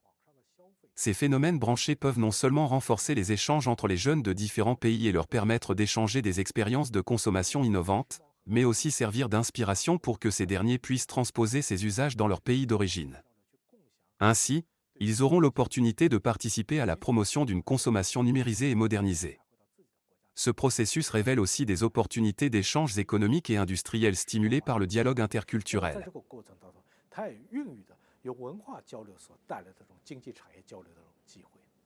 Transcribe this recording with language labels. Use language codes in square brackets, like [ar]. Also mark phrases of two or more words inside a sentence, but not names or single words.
[fr] Ces phénomènes branchés peuvent non seulement renforcer les échanges entre les jeunes de différents pays et leur permettre d'échanger des expériences de consommation innovantes, mais aussi servir d'inspiration pour que ces derniers puissent transposer ces usages dans leur pays d'origine. Ainsi, ils auront l'opportunité de participer à la promotion d'une consommation numérisée et modernisée. Ce processus révèle aussi des opportunités d'échanges économiques et industriels stimulés par le dialogue interculturel. [zh] 它也孕育着由文化交流所带来的这种经济产业交流的这种机会。